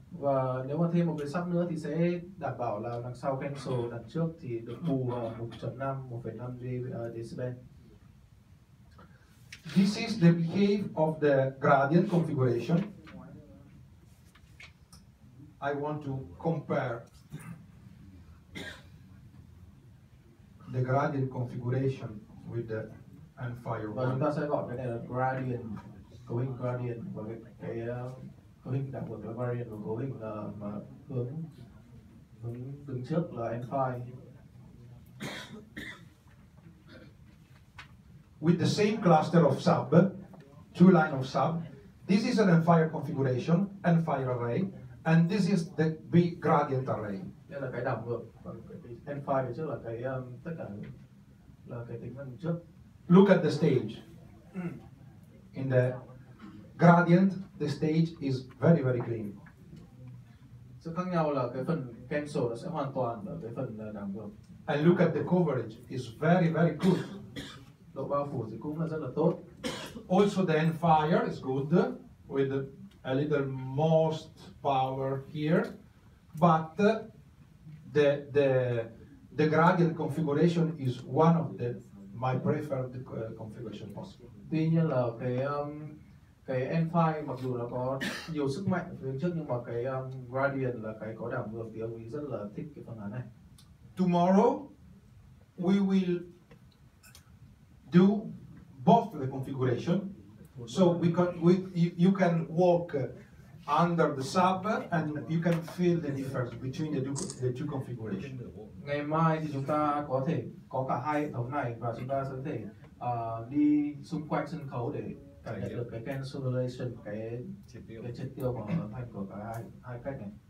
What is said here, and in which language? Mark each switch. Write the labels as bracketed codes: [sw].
[vi] Và nếu mà thêm một cái sub nữa thì sẽ đảm bảo là đằng sau cancel, đằng trước thì được bù 1,5 decibel. [en] This is the behave of the gradient configuration. I want to compare the gradient configuration with the end-fire [vi] Và chúng [en] one. [vi] ta sẽ gọi cái này là gradient, cấu hình gradient, và cái cấu hình đảo ngược là variant, và cấu hình là mà hướng đứng trước là end-fire. [en] With the same cluster of sub, 2 line of sub, this is an end-fire configuration, end-fire array, and this is the big gradient array. [vi] Đây là cái đảo ngược, còn cái end-fire phía trước là cái tất cả là cái tính đằng trước. [en] Look at the stage. In the gradient, the stage is very, very clean. [vi] Sự khác nhau là cái phần cancel nó sẽ hoàn toàn ở cái phần đảo ngược. [en] And look at the coverage, is very, very good. [vi] Độ bao phủ thì cũng là rất là tốt. [en] Also the end-fire is good, with a little most power here, but the gradient configuration is one of my preferred configuration possible. [vi] Tuy nhiên là cái end-fire mặc dù nó có nhiều sức mạnh ở phía trước, nhưng mà cái gradient là cái có đảo ngược thì ông ấy rất là thích cái phương án này. [en] Tomorrow we will do both the configuration, so you can walk under the sub and you can feel the difference between the two configurations. [vi] Ngày mai thì chúng ta có thể có cả hai hệ thống này, và chúng ta sẽ có thể đi xung quanh sân khấu để cảm nhận được cái cancellation, cái triệt tiêu của âm thanh của cả hai cách này.